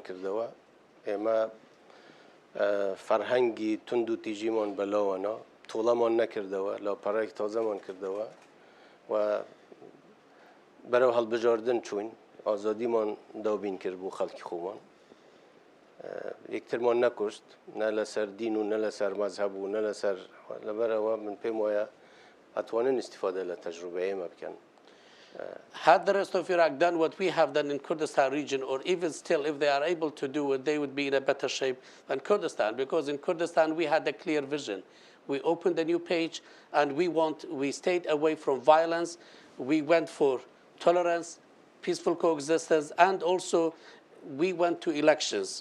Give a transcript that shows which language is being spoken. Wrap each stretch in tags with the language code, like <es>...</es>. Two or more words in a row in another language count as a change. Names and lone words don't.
<ckb>کردەوە ئێمە فەرهەنگی تند و تیژیمان بەلاوانە تۆڵەمان نەکردەوە لاپەڕایەک تازەمان کردەوە و بەرەو هەڵبژاردن چوین ئازادیمان دابین کرد بۆ خەڵکی خۆمان یەکترمان نەکوشت نە لەسەر دین و نە لەسەر مەزهەب و نە لەسەر لەبەرەوە من پێم وایە ئەتوانن استیفادە لە تەجروبە ئێمە بکەن.</ckb> <en>Had the rest of Iraq done what we have done in Kurdistan region, or even still, if they are able to do it, they would be in a better shape than Kurdistan. Because in Kurdistan, we had a clear vision. We opened a new page, and we stayed away from violence. We went for tolerance, peaceful coexistence, and also we went to elections.</en>